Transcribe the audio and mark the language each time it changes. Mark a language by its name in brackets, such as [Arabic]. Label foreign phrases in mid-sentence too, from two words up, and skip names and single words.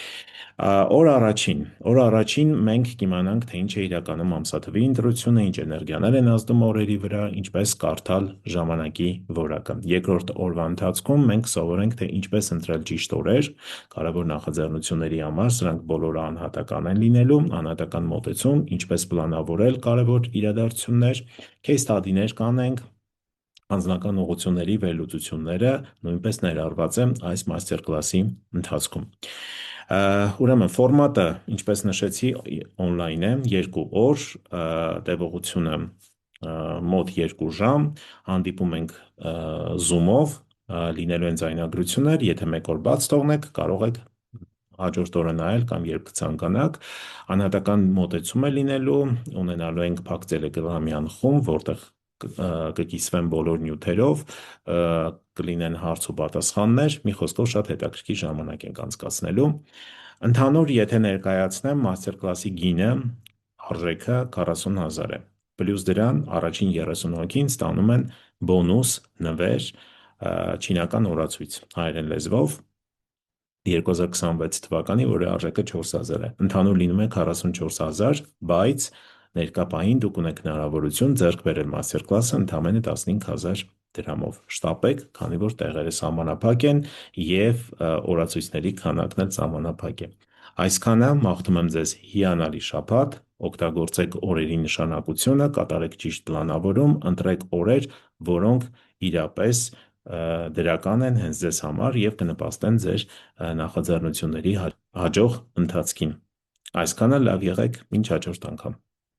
[Armenian] Օր առաջին մենք կիմանանք, թե ինչ է իրականում ամսաթվի ընտրությունը, ինչ էներգիաներ են ազդում օրերի վրա, ինչպես կարդալ ժամանակի որակը։ Երկրորդ օրվա ընթացքում մենք սովորենք, թե ինչպես ընտրել ճիշտ օրեր, կարևոր նախաձեռնությունների համար, սրանք բոլորը անհատական են լինելու, անհատական մոտեցում, ինչպես պլանավորել կարևոր իրադարձություններ, [English] case study- [Armenian] ներ կանենք, անձնական ուղղությունների վերլուծությունները նույնպես ներառված է այս [English] master class- [Armenian] ի ընթացքում։ Ուրեմն ֆորմատը, ինչպես նշեցի, on-line է, 2 օր, տևողությունը մոտ 2 ժամ, հանդիպում ենք Zoom-ով, լինելու են ձայնագրություններ, եթե մեկ օր բաց թողնեք, կարող եք հաջորդ օրը նայել կամ երբ կցանկանաք, անհատական մոտեցում է լինելու, ունենալու ենք փակ Telegram-յան խումբ, որտեղ կկիսվեն բոլոր նյութերով, կլինեն հարց ու պատասխաններ, մի խոսքով շատ հետաքրքիր ժամանակ ենք անցկացնելու։ Ընդհանուր, եթե ներկայացնեմ [English] master class- [Armenian] ի գինը, արժեքը 40,000 է։ Պլյուս դրան առաջին 30 հոգին ստանում են բոնուս նվեր չինական օրացույց հայերեն լեզվով 2026 թվականի, որի արժեքը 4,000 է։ Ընդհանուր լինում է 44,000, բայց ներկա պահին դուք ունեք հնարավորություն ձեռք բերել [English] master class- [Armenian] ը ընդամենը 15,000 դրամով շտապեք, քանի որ տեղերը սահմանափակ են և օրացույցների քանակն էլ սահմանափակ է։ Այսքանը, մաղթում եմ ձեզ հիանալի շաբաթ, օգտագործեք օրերի նշանակությունը, կատարեք ճիշտ պլանավորում, ընտրեք օրեր, որոնք իրապես դրական են հենց ձեզ համար և կնպաստեն ձեր նախաձեռնությունների հաջող ընթացքին։ Այսքանը, լավ եղեք, մինչ հաջորդ անգամ։